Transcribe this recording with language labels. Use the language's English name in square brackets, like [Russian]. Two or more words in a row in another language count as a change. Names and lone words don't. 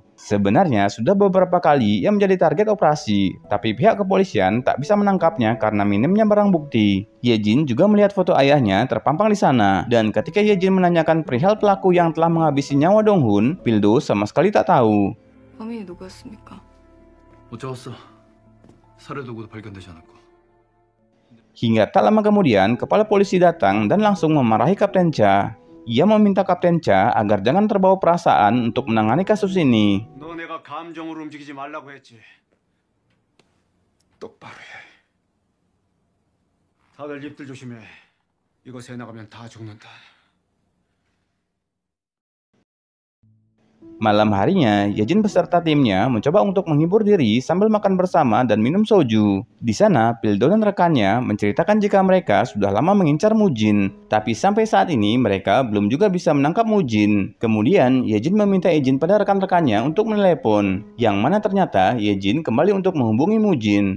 [Indonesian] Sebenarnya sudah beberapa kali ia menjadi target operasi, tapi pihak kepolisian tak bisa menangkapnya karena minimnya barang bukti. Yejin juga melihat foto ayahnya terpampang di sana, dan ketika Yejin menanyakan perihal pelaku yang telah menghabisi nyawa Donghun, Pildo sama sekali tak tahu. [Korean] 범인이 누구였습니까? 못 잡았어. 살해 도구도 발견되지 않았고. [Indonesian] Hingga tak lama kemudian, kepala polisi datang dan langsung memarahi Kapten Cha. Ia meminta Kapten Cha agar jangan terbawa perasaan untuk menangani kasus ini. [Korean] 너 내가 감정으로 움직이지 말라고 했지. 똑바로 해. 다들 입들 조심해. 이거 새 나가면 다 죽는다. [Indonesian] Malam harinya, Yejin beserta timnya mencoba untuk menghibur diri sambil makan bersama dan minum soju. Di sana, Pildo dan rekannya menceritakan jika mereka sudah lama mengincar Mujin, tapi sampai saat ini mereka belum juga bisa menangkap Mujin. Kemudian, Yejin meminta izin pada rekan-rekannya untuk menelepon, yang mana ternyata Yejin kembali untuk menghubungi Mujin.